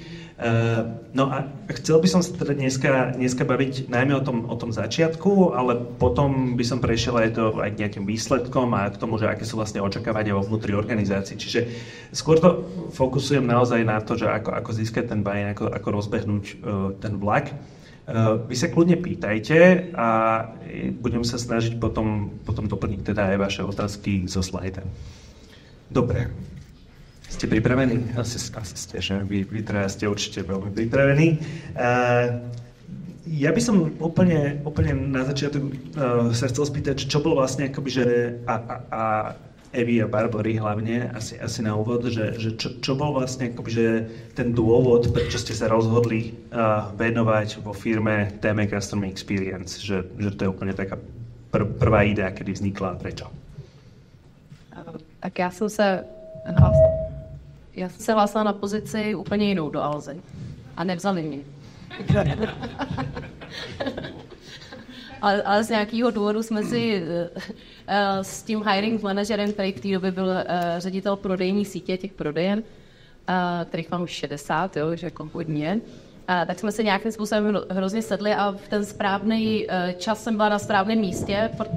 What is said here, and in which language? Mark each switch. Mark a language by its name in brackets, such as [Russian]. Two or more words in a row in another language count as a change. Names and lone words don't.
[Slovak] No a chcel by som sa teda dneska baviť najmä o tom začiatku, ale potom by som prešiel aj k nejakým výsledkom a k tomu, že aké sú vlastne očakávania vo vnútri organizácií. Čiže skôr to fokusujem naozaj na to, že ako získať ten buy-in, ako rozbehnúť ten vlak. Vy sa kľudne pýtajte a budem sa snažiť potom doplniť teda aj vaše otázky zo slajda. Dobre. Ste pripravení? Asi ste, že? Vy traja ste určite veľmi pripravení. Ja by som úplne na začiatok sa chcel spýtať, čo bol vlastne akoby, že a Evi a Barbory hlavne, asi na úvod, že čo bol vlastne akoby, že ten dôvod, prečo ste sa rozhodli venovať vo firme téme [English] Customer Experience, [Slovak] že to je úplne taká prvá idea, kedy vznikla a prečo? [Czech] Tak já jsem se hlásila na pozici úplně jinou do Alzy a nevzali mě. Ale z nějakého důvodu jsme si s tím hiring manažerem, který v té době byl ředitel prodejní sítě těch prodejen, kterých mám už 60, jo, že jako hodně, tak jsme se nějakým způsobem hrozně sedli a v ten správný čas jsem byla na správném místě.